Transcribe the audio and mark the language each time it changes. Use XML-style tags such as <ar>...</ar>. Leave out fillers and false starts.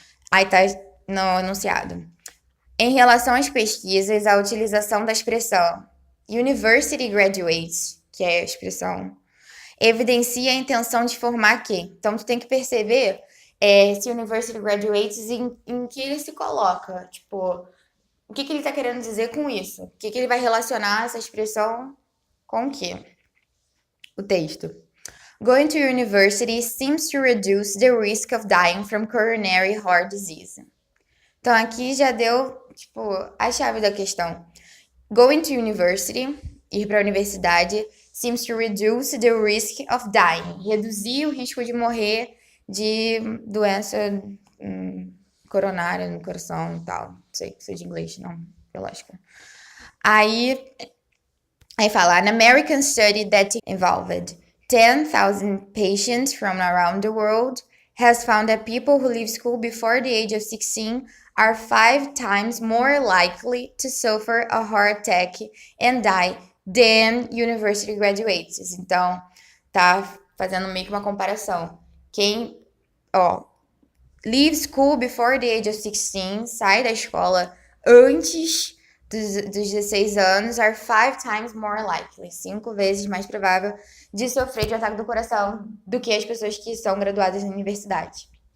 <pt>Aí tá no enunciado. Em relação às pesquisas, a utilização da expressão University Graduates, que é a expressão, evidencia a intenção de formar que. Então, tu tem que perceber se University Graduates em que ele se coloca. Tipo, o que ele tá querendo dizer com isso? O que ele vai relacionar essa expressão com o quê? O texto.</pt> <en>Going to university seems to reduce the risk of dying from coronary heart disease.</en> <pt>Então aqui já deu, tipo, a chave da questão.</pt> <en>Going to university,</en> <pt>ir para a universidade,</pt> <en>seems to reduce the risk of dying.</en> <pt>Reduzir o risco de morrer de doença coronária no coração e tal. Não sei se é de inglês, não, lógica. Aí fala,</pt> <en>an American study that involved 10,000 patients from around the world has found that people who leave school before the age of 16 are 5 times more likely to suffer a heart attack and die than university graduates.</en> <pt>Então, tá fazendo meio que uma comparação. Quem,</pt> <en>leave school before the age of 16,</en> <pt>sai da escola antes dos 16 anos,</pt> <en>are 5 times more likely,</en> <pt>5 vezes mais provável de sofrer de ataque do coração do que as pessoas que são graduadas na universidade.</pt>